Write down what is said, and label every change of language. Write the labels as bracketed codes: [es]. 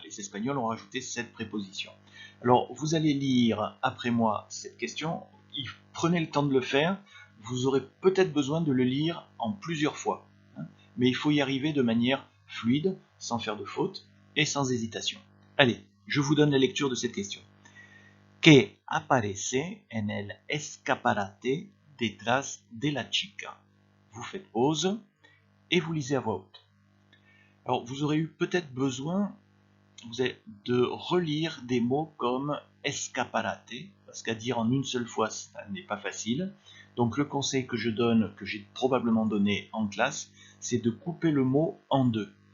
[fr] Les Espagnols ont rajouté cette préposition. Alors, vous allez lire après moi cette question. Prenez le temps de le faire. Vous aurez peut-être besoin de le lire en plusieurs fois. Mais il faut y arriver de manière fluide, sans faire de faute et sans hésitation. Allez, je vous donne la lecture de cette question. [es] Que aparece en el escaparate detrás de la chica. [fr] Vous faites pause et vous lisez à voix haute. Alors, vous aurez eu peut-être besoin de relire des mots comme escaparate, parce qu'à dire en une seule fois, ça n'est pas facile. Donc, le conseil que je donne, que j'ai probablement donné en classe, c'est de couper le mot en deux.